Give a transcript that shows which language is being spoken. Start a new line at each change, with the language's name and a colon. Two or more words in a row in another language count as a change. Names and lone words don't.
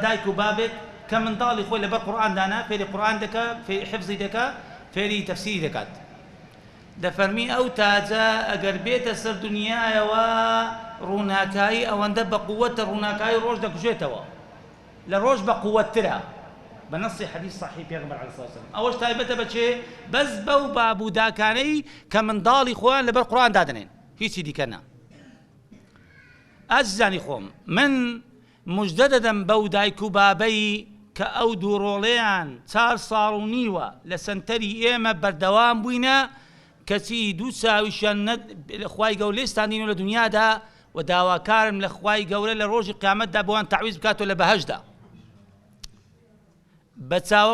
Central Kurdish: دایک و بابێک کە منداڵی خۆی لەبەر قورئان دانا فێری قورئان دەکا فێری حفزی دەکا فێری تەفسیری دەکات دەفەرمی ئەو تاجە ئەگەر بێتە سەر دنیایەوە ڕووناکایی ئەوەندە بە قووەتە ڕووناکایی ڕۆژ دەکوژێتەوە لە ڕۆژ بە قووەتترە
Arabic: بنص حديث صحيح
Central Kurdish: پیغمبر
Arabic: عليه الصلاه والسلام
Central Kurdish: اوش تایبەتە بچێ بەس بەو بابووداکانەی کە منداڵی خۆیان لەبەر قورئان دادنێن هیچی دیکە نا ئەزانی خۆم من مژدە دەدەم بەو دایک و بابەی کە ئەو دووڕۆڵەیان 4 ساڵ و نیوە لە سەنتەری ئێمە بەردەوام بووینە کەچی دوو چاویشیان خوای گەورە لێستاندینەوە لە دنیادا و داواکارم لە خوای گەورە لە ڕۆژی قیامەتدا بۆیان تعویز بکاتەوە لە بەهەشدا بە چاوە